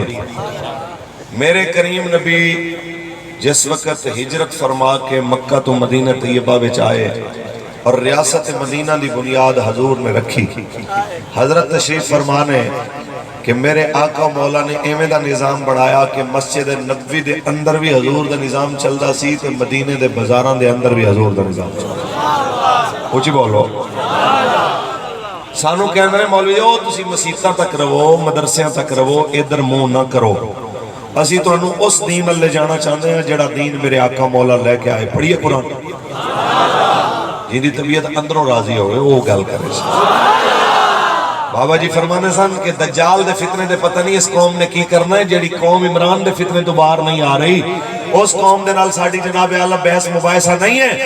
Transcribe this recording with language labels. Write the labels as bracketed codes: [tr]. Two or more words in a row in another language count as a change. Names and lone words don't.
[pa] میرے کریم نبی جس وقت ہجرت فرما کے مکہ تو مدینہ طیبہ وچ آئے اور ریاست مدینہ دی بنیاد حضور نے رکھی, حضرت تشریف فرمانے کہ میرے آقا مولا نے ایویں دا نظام بڑھایا کہ مسجد نبوی دے اندر بھی حضور دا نظام چلدا سی تے مدینے دے بازاراں دے اندر بھی حضور دا نظام چلدا. اونچی بولو. سانو کہندے نے مولوی او تسی مسیتاں تک رہو, مدرسیاں تک رہو, ادھر منہ نہ کرو. اسی تانوں اس دین نال لے جانا چاہتے ہیں جڑا دین میرے آقا مولا لے کے آئے. پڑھیے قرآن. جن دی طبیعت اندروں راضی ہوئے وہ گل کرے سی۔ بابا جی فرمانے سن کہ دجال دے فتنے دے پتہ نہیں اس قوم نے کی کرنا ہے، جیڑی قوم عمران دے فتنے تو باہر نہیں آ رہی اس قوم دے نال ساڑی جناب اعلیٰ بحث مباحثہ نہیں ہے۔